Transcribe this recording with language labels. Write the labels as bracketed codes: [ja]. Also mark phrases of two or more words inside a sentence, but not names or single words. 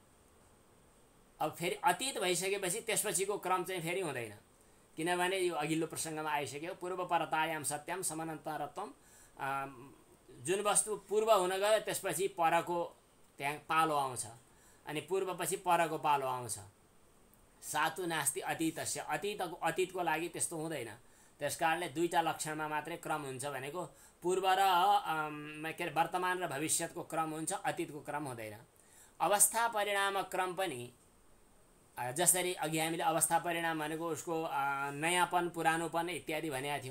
[ne] अब फेरि अतीत भइसकेपछि त्यसपछिको क्रम चाहिँ फेरि हुँदैन, किनभने यो अघिल्लो प्रसङ्गमा आइसक्यो, [sa] पूर्व परतायाम सत्यम समानान्तरत्वम। [ne] जुन वस्तु पूर्व हुन गयो त्यसपछि परको त्यहाँ पालो आउँछ, अनि पूर्वपछि परको पालो आउँछ। [sa] सातु नास्ति अतीतस्य। [ne] अतीतको लागि त्यस्तो हुँदैन। त्यसकारणले दुईटा लक्षणमा मात्रै क्रम हुन्छ भनेको पूर्व र के अरे वर्तमान र भविष्यतको क्रम हुन्छ, अतीतको क्रम हुँदैन। अवस्था परिणाम क्रम पनि जसरी अघि हामीले अवस्था परिणाम भनेको उसको नयाँपन, पुरानोपन इत्यादि भनेका थियौँ।